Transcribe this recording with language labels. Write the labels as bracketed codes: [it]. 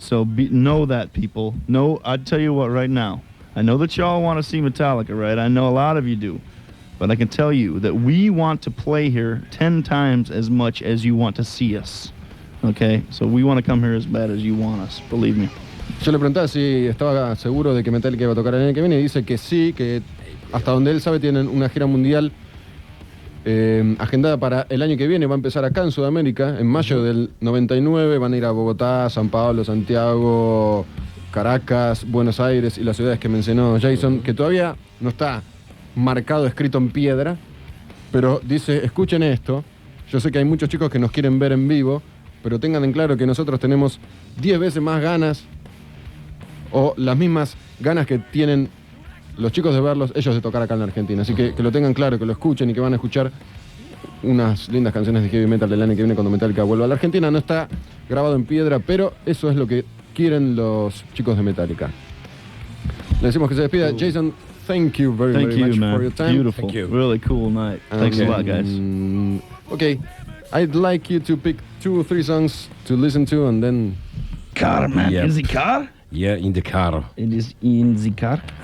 [en] So know that, people. No, I'll tell you what right now. I know that y'all want to see Metallica, right? I know a lot of you do. But I can tell you that we want to play here 10 times as much as you want to see us. Okay? So we want to come here as bad as you want us. Believe me. [es] Yo le preguntaba si estaba seguro de que Metallica iba a tocar el año que viene y dice que sí, que hasta donde él sabe tienen una gira mundial agendada para el año que viene. Va a empezar acá en Sudamérica, en mayo del 99. Van a ir a Bogotá, San Pablo, Santiago, Caracas, Buenos Aires y las ciudades que mencionó Jason, que todavía no está marcado, escrito en piedra, pero dice, escuchen esto, yo sé que hay muchos chicos que nos quieren ver en vivo, pero tengan en claro que nosotros tenemos 10 veces más ganas, o las mismas ganas que tienen los chicos de verlos, ellos de tocar acá en la Argentina, así que lo tengan claro, que lo escuchen y que van a escuchar unas lindas canciones de heavy metal del año que viene cuando Metallica vuelva a la Argentina. No está grabado en piedra, pero eso es lo que quieren los chicos de Metallica. Le decimos que se despida. [en] Jason, thank you very much man. For your time. Beautiful. Thank you. Really cool night. Thanks a lot, guys. Okay, I'd like you to pick 2 or 3 songs to listen to and then... Car, man. Yep. In the car? Yeah, in the car. It is in the car?